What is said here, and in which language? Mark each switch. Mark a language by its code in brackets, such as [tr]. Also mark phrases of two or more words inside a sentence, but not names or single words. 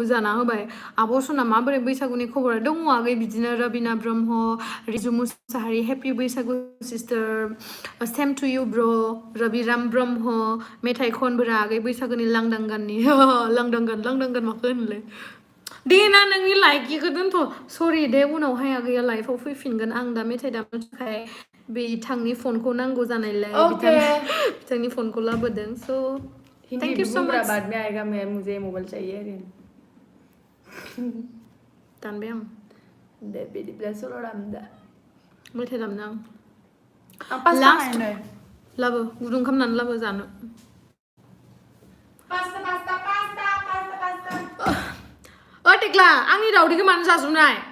[brx] जाना होबाय आब' सना माबोरै बैसागुनि खबरा दङ आगै बिदिनो रबिना ब्रह्म रिजु मुसाहारि हेपि बैसागु [en] sister same to you bro [brx] रबिराम ब्रह्म मेथाइ खनबोरा आगै बैसागुनि लांदां गाननि लांदां गान माखो होनलाय दे ना नोंनि लाइकिखौ दोनथ' सरि दे उनावहाय आगैया लाइफआव फैफिनगोन आं दा मेथाइ दामनो थाखाय बिथांनि फनखौ नांगौ जानायलाय बिथांनि फनखौ लाबोदों स' [en] thank you so much [hi] बाद में आएगा मुझे मोबाइल चाहिए [brx] दानबाय आं दे बिदिब्ला सल' दामदा मेथाइ दामनो आं लास्ट लाबो गुदुं खालामनानै लाबो जानो टेक्ला आंनि दावदैखौ मानो जाजोबनाय